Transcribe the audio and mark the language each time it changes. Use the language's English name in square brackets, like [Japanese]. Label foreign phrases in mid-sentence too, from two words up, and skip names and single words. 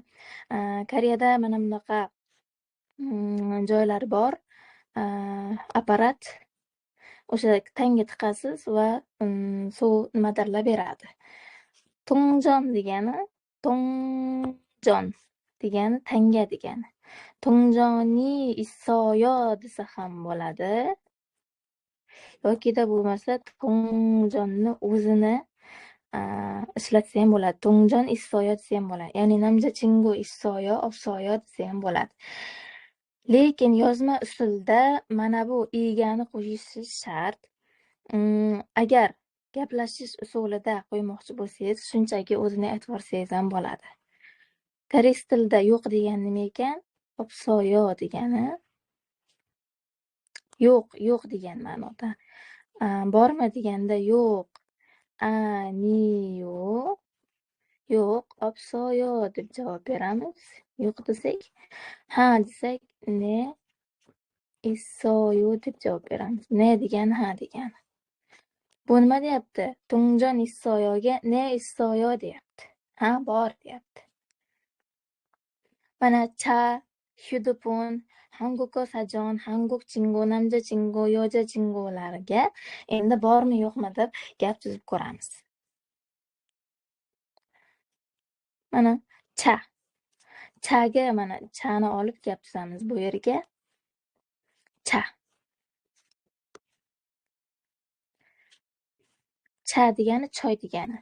[Uzbek] Koreyada mana bunaqa joylar bor. Apparat. O'sha tanga tiqasiz va suv nimadirlar beradi. Tongjon degani tongjon degani tanga degani. [Korean] 동전이 있어요 [Uzbek] desa ham bo'ladi. Yokida bo'lmasa tongjonni o'zini ishlatsa ham bo'ladi. [Korean] 동전 있어요 [Uzbek] desa ham bo'ladi. Ya'ni [Korean] 남자친구 있어요, 없어요 [Uzbek] desa ham bo'ladi. Lekin yozma usulda mana bu igani qo'yishingiz shart. Agar gaplashish usulida qo'ymoqchi bo'lsangiz, shunchaki o'zini aytib yuborsangiz ham bo'ladi. Koreys tilida yo'q degani nima ekan? 없어요 degani yo'q degan ma'noda. Bormi deganda yo'q. Aniyo yo'q, 없어요 deb javob beramiz. Yo'q desak, ha desak, [Korean] 네 있어요 [Uzbek] deb javob beramiz. Ne degani ha degani. Bu nima deyapti? [Korean] 동전 있어요 [Uzbek] ga [Korean] 네 있어요 [Uzbek] deyapti. Ha, bor deyapti. Mana cha, [Korean] 휴대폰, 한국어 사전, 한국 친구, 남자친구, [Uzbek] 여자친구larga endi bormi yo'qmi deb gap tuzib ko'ramiz. Mana cha. Chaga mana chani olib gap tuzamiz bu yerga. Cha. Cha degani choy degani.